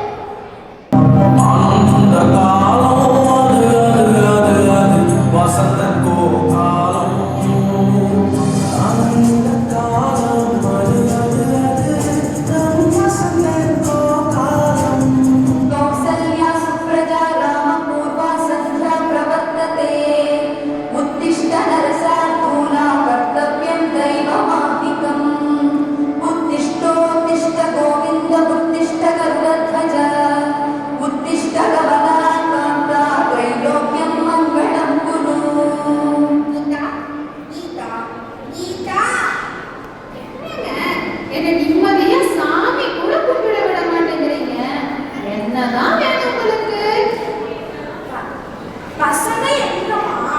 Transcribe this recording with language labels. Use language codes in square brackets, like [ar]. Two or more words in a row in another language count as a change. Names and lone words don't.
[ta] அந்த காலம் அது வசந்தக்கோ காலம். அந்த காலம் அது வசந்தக்கோ காலம். [sa] कौसल्या सुप्रजा रामपूर्वा सन्ध्या प्रवर्तते उत्तिष्ठ नरशार्दूला कर्तव्यं दैवमात्मिकम् उत्तिष्ठोत्तिष्ठ गोविन्द उत्तिष्ठ गरुडध्वज उत्तिष्ठ गमनाकान्ता त्रैलोक्यं मङ्गलं कुरु. [ta] கீதா கீதா கீதா என்ன நிம்மதியா சாமி கூட கும்பிட விட மாட்டேங்கிறீங்க. என்னதான் வேணும் உங்களுக்கு? பசங்க எங்கம்மா?